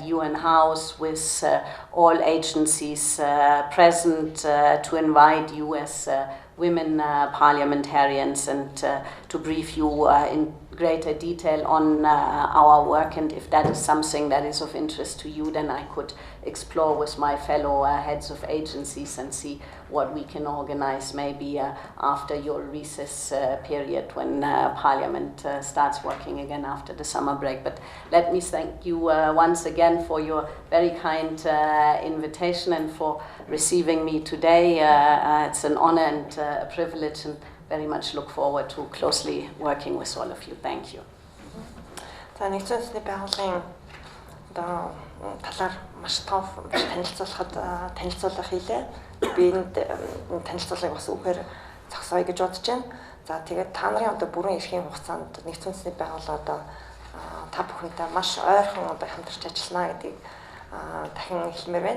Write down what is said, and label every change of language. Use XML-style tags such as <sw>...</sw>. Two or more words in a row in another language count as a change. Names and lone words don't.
<en>UN House with all agencies present to invite you as women parliamentarians and to brief you in greater detail on our work, and if that is something that is of interest to you, then I could explore with my fellow heads of agencies and see what we can organize maybe after your recess period when Parliament starts working again after the summer break. But let me thank you once again for your very kind invitation and for receiving me today. It's an honor and a privilege, and very much look forward to closely working with all of you. Thank you.</en> <mn>За нэгэн үндэсний байгууллагын одоо талаар маш том танилцуулах хийлээ. Би энд танилцуулгыг бас үгээр зогсооё гэж бодож байна. За тэгээд та нарын одоо бүрэн эрхийн хугацаанд нэгэн үндэсний байгууллага одоо та бүхэнтэй маш ойрхон одоо хамтарч ажиллана гэдгийг дахин хэлмээр байна.</mn>